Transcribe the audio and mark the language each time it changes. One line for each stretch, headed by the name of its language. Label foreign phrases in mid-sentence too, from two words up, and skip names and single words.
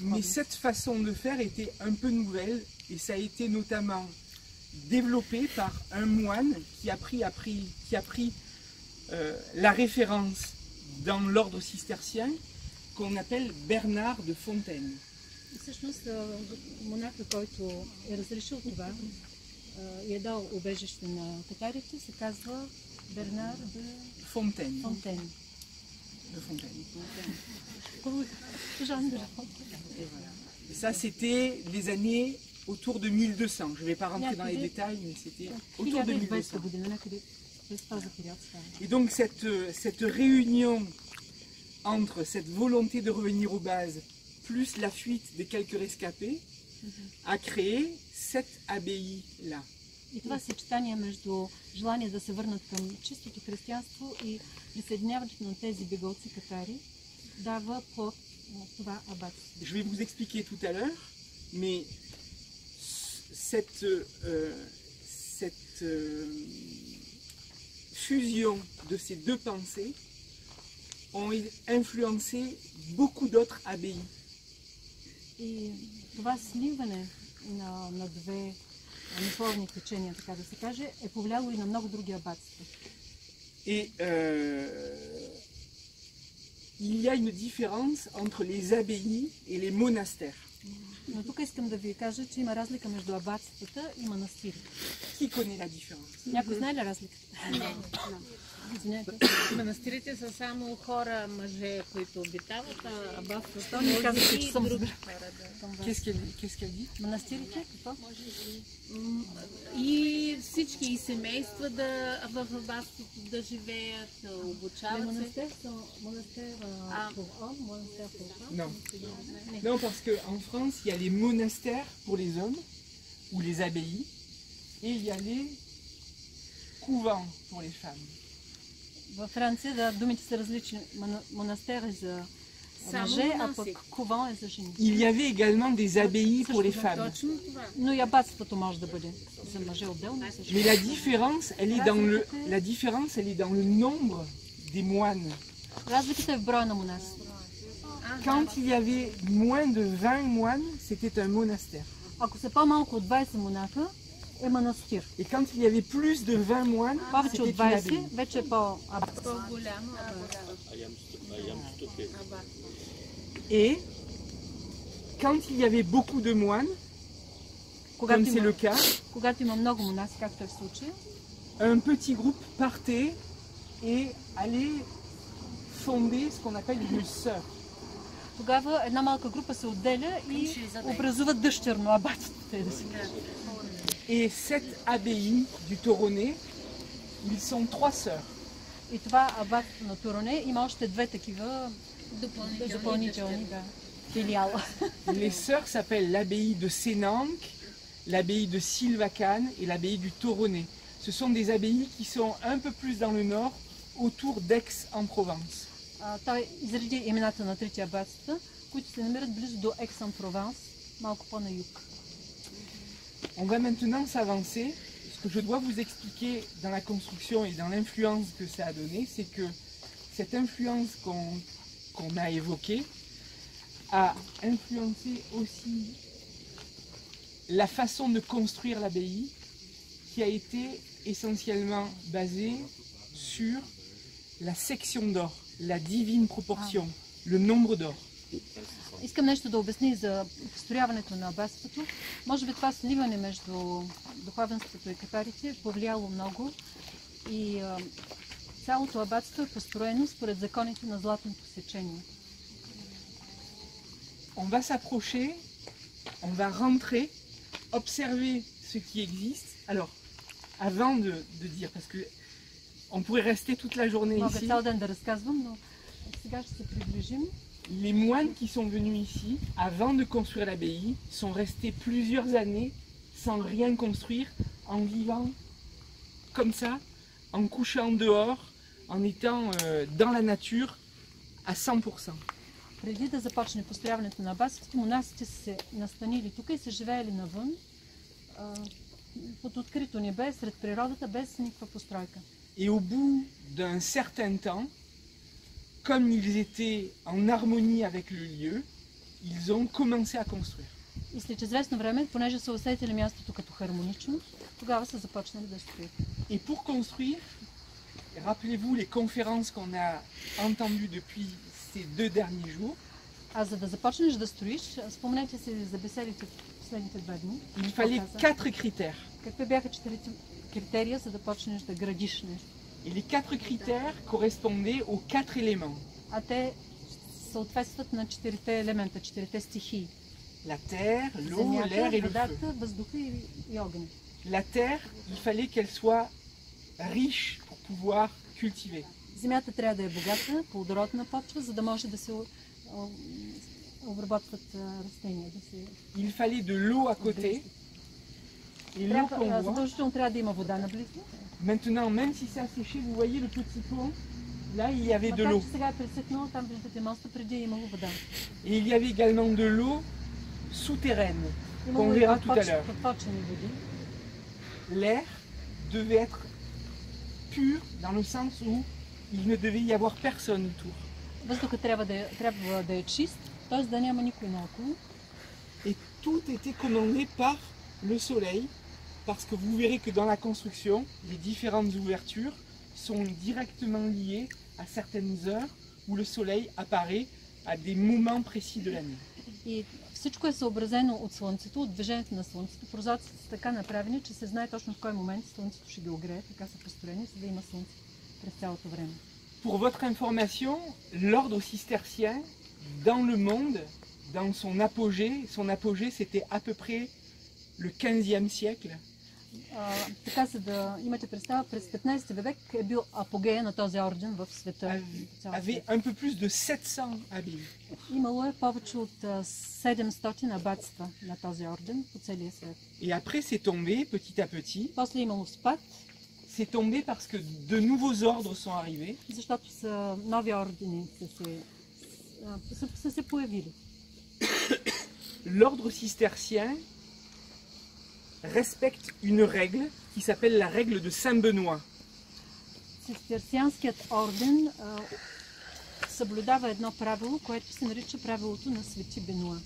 French: Mais
Bulgarian: духовенството.
French: cette façon de faire était un peu nouvelle et ça a été notamment développé par un moine qui a pris la référence dans l'ordre cistercien qu'on appelle Bernard de Fontaine.
Bulgarian: И всъщност монаха, който е разрешил това и е дал убежище на катарите, се казва Бернар де Fontaine. Фонтен. De Fontaine. Жан де Фонтен.
French: Et voilà. Et ça, c'était les années autour de 1200. Je ne vais pas rentrer dans les
Bulgarian: Някъде-
French: détails, mais c'était autour de 1200 1200.
Bulgarian: година, някъде през този период става.
French: Et donc cette réunion entre cette volonté de revenir aux bases plus la fuite des quelques rescapés a créé cette abbaye-là.
Bulgarian: И това съчетание между желание да се върнат към чистото християнство и присъединяването на тези бегалци катари дава плод на това абатство.
French: Je vais vous expliquer tout à l'heure, mais cette fusion de ces deux pensées ont influencé beaucoup d'autres abbayes.
Bulgarian: И това сливане на две мисловни течения, така да се каже, е повлияло и на много други абатства.
French: Et il y a une différence entre les abbayes et les monastères.
Bulgarian: Но тук искам да ви кажа, че има разлика между абатствата и манастири.
French: Qui connaît la différence?
Bulgarian: Някой знае ли разликата? Извинете. Манастирите са само хора, мъже, които обитават, а абатството Защо не казвате, че съм други разбрала? хора. Да. Към вас.
French: Qu'est-ce qu'elle dit?
Bulgarian: Манастирите, какво? И всички и семейства в абатството да живеят,
French: Les
Bulgarian: обучават се.
French: monastères sont monastères pour hommes, monastères pour femmes. Non. Non, parce qu'en France, il y a les monastères pour les hommes, ou les abbayes, et il y a les couvents pour les femmes.
Bulgarian: Във Франция да, думите са различни. Монастер е за Само мъже, а монаси. пък кувон е за жени.
French: Il y avait également des abbayes pour les femmes.
Bulgarian: Точно това. Но и абатството може да бъде за мъже отделно и за жени.
French: Mais la différence, elle est dans le nombre des moines.
Bulgarian: Разликата е в броя на монасите.
French: Quand il y avait moins de 20 moines, c'était un monastère.
Bulgarian: Ако са по-малко от 20 монаха, е манастир.
French: Et quand il y avait plus de 20 moines,
Bulgarian: Повече от
French: c'était une
Bulgarian: 20
French: abbaye.
Bulgarian: вече е по-абатство. По-голямо.
French: Et quand il y avait beaucoup de moines,
Bulgarian: Когато
French: comme c'est
Bulgarian: има,
French: le cas,
Bulgarian: когато има много монаси, както е в случая,
French: un petit groupe partait et allait fonder ce qu'on appelle une sœur.
Bulgarian: тогава една малка група се отделя и образуват дъщерно абатство. Да се каже.
French: Et cette abbaye du Toronnet, ils sont 3 sœurs.
Bulgarian: И това абатство на Туроне има още две такива допълнителни филиала.
French: Les sœurs s'appellent l'abbaye de Sénanque, l'abbaye de Sylvacane et l'abbaye du Toronnet. Ce sont des abbayes qui sont un peu plus dans le nord, autour d'Aix-en-Provence.
Bulgarian: Той изреди имената на трите абатства, които се намират близо до Екс-ен-Прованс, малко по-на юг.
French: On va maintenant s'avancer. Ce que je dois vous expliquer dans la construction et dans l'influence que ça a donné, c'est que cette influence qu'on a évoquée a influencé aussi la façon de construire l'abbaye, qui a été essentiellement basée sur la section d'or, la divine proportion, le nombre d'or.
Bulgarian: Искам нещо да обясня за построяването на абатството. Може би това сливане между духовенството и катарите е повлияло много и цялото абатство е построено според законите на златното сечение.
French: On va s'approcher, on va rentrer, observer ce qui existe. Alors, avant de dire, parce que on pourrait rester toute la journée
Bulgarian: Мога
French: ici,
Bulgarian: цял ден да разказвам, но сега ще се приближим.
French: les moines qui sont venus ici, avant de construire l'abbaye, sont restés plusieurs années sans rien construire, en vivant comme ça, en couchant dehors, en étant dans la nature à 100%.
Bulgarian: Преди да започне построяването на абатството, монасите са се настанили тук и са живеели навън, под открито небе, сред природата, без никаква постройка.
French: Et au bout d'un certain temps, comme ils étaient en harmonie avec le lieu, ils ont commencé à construire.
Bulgarian: И след известно време, понеже са усетили мястото като хармонично, тогава са започнали да строят.
French: Et pour construire, rappelez-vous les conférences qu'on a entendues depuis ces 2 derniers jours,
Bulgarian: А за да започнеш да строиш, спомнете си за беседите в последните 2 дни.
French: il fallait 4 critères.
Bulgarian: Какви бяха 4 критерия, за да почнеш да градиш нещо?
French: Et les 4 critères correspondaient aux 4 éléments.
Bulgarian: А те съответстват на 4 елемента, 4 стихии.
French: La terre, l'eau,
Bulgarian: Земята,
French: l'air et le feu.
Bulgarian: водата, въздуха и огъня.
French: La terre, il fallait qu'elle soit riche pour pouvoir cultiver.
Bulgarian: Земята трябва да е богата, плодородна почва, за да може да се обработват растения. Да се...
French: Il fallait de l'eau à côté. Et l'eau qu'on voit.
Bulgarian: Задължително трябва да има вода наблизо.
French: Maintenant, même si c'est asséché, vous voyez le petit pont, là il y avait de
Bulgarian: Макар
French: l'eau.
Bulgarian: че сега е пресъхнало, там виждате моста, преди е имало вода.
French: Et il y avait également de l'eau souterraine, qu'on
Bulgarian: Имало и
French: verra tout à l'heure.
Bulgarian: подпочвени води.
French: L'air devait être pur dans le sens où il ne devait y avoir personne autour.
Bulgarian: Въздухът трябва да е чист, т.е. да няма никой наоколо.
French: Et tout était commandé par le soleil, parce que vous verrez que dans la construction, les différentes ouvertures sont directement liées à certaines heures où le soleil apparaît à des moments précis de l'année.
Bulgarian: И всичко е съобразено от Слънцето, от движението на Слънцето. Прозорците са така направени, че се знае точно в кой момент Слънцето ще ги огрее. Така са построени, за да има Слънце през цялото време.
French: Pour votre information, l'ordre cistercien, dans le monde, dans son apogée c'était à peu près le 15e siècle.
Bulgarian: Така за да имате представа, през 15 век е бил апогея на този орден в света.
French: Avait un peu plus de 700 abbayes.
Bulgarian: Имало е повече от 700 абатства на този орден по целия свет.
French: Et après c'est tombé petit à petit.
Bulgarian: После е имало спад.
French: c'est tombé parce que de nouveaux ordres sont arrivés.
Bulgarian: Защото са нови ордени са се появили.
French: L'ordre cistercien respecte une règle qui s'appelle la règle de Saint-Benoît.
Bulgarian: Цистерцианският орден съблюдава едно правило, което се нарича правилото на Свети Бенуа.